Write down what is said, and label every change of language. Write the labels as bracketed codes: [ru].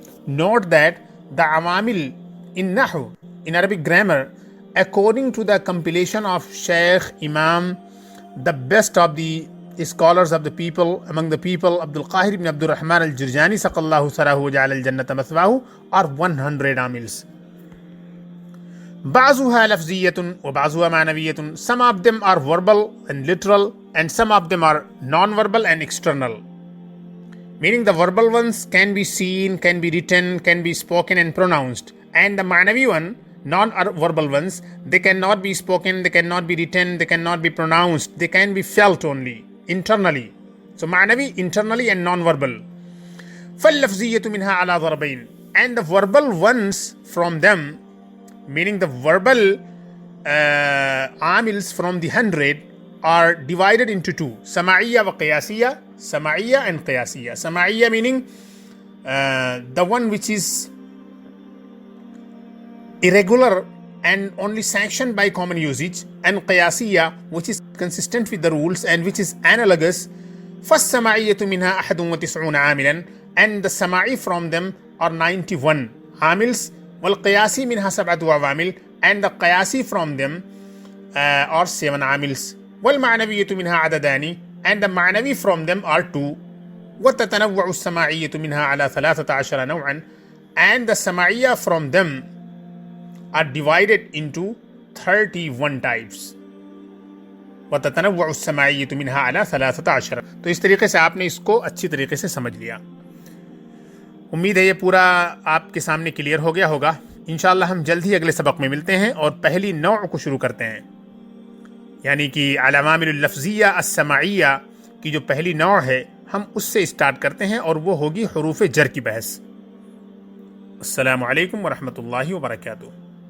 [en] Note that the عوامل in نحو, in Arabic grammar, according to the compilation of Shaykh Imam, the best of the scholars of the people, among the people, Abdul Qahir ibn Abdul Rahman al-Jurjani saqallahu sarahu wa ja'ala al-jannata mathwahu, are 100 amils. [ar] بعضها لفظية وبعضها معنوية. [en] Some of them are verbal and literal, and some of them are non-verbal and external. Meaning the verbal ones can be seen, can be written, can be spoken and pronounced. And the manavi one, non-verbal ones, they cannot be spoken, they cannot be written, they cannot be pronounced, they can be felt only internally. So manavi internally and non-verbal. [ar] فاللفظية منها على ضربين. [en] And the verbal ones from them, meaning the verbal amils from the 100, are divided into two: sama'iyya wa qiyasiyya. Sama'iyya and qiyasiyya. Sama'iyya meaning the one which is irregular and only sanctioned by common usage, and qiyasiyya which is consistent with the rules and which is analogous. [ar] فالسماعية منها 91 عاملا. [en] And the sama'i from them are 91 amils. [ar] والقياسي منها 7 عوامل. [en] And the qiyasi from them are 7 amils. [ar] والمعنوية منها عددان. [en] And the ma'nawi from them are 2. [ar] وتتنوع السماعية منها على 13 نوعا. [en] And the sama'iyya from them are divided into 31 types. [ar] وتتنوع السماعية منها على 13. [ur] تو اس طریقے سے آپ نے اس کو اچھی طریقے سے سمجھ لیا. امید ہے یہ پورا آپ کے سامنے کلیئر ہو گیا ہوگا. انشاءاللہ ہم جلد ہی اگلے سبق میں ملتے ہیں اور پہلی نوع کو شروع کرتے ہیں، یعنی کہ العوامل اللفظیہ السماعیہ کی جو پہلی نوع ہے ہم اس سے اسٹارٹ کرتے ہیں، اور وہ ہوگی حروف جر کی بحث. السلام علیکم ورحمۃ اللہ وبرکاتہ.